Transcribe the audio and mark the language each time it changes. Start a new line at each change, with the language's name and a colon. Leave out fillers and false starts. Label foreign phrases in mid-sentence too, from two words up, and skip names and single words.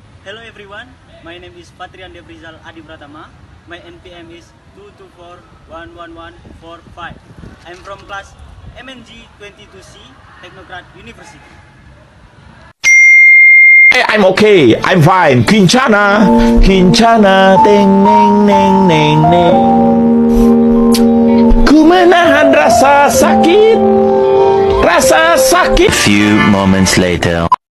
English: Hello everyone, my name is Patrian Devrizal Adi Pratama. My NPM is 2241145. I'm from class MNG 22C, Technocrat University. Hey, I'm okay. I'm fine. Kincana, Kincana, teng neng neng neng neng.
Indonesian: Ku menahan rasa sakit, rasa sakit.
English: Few moments later.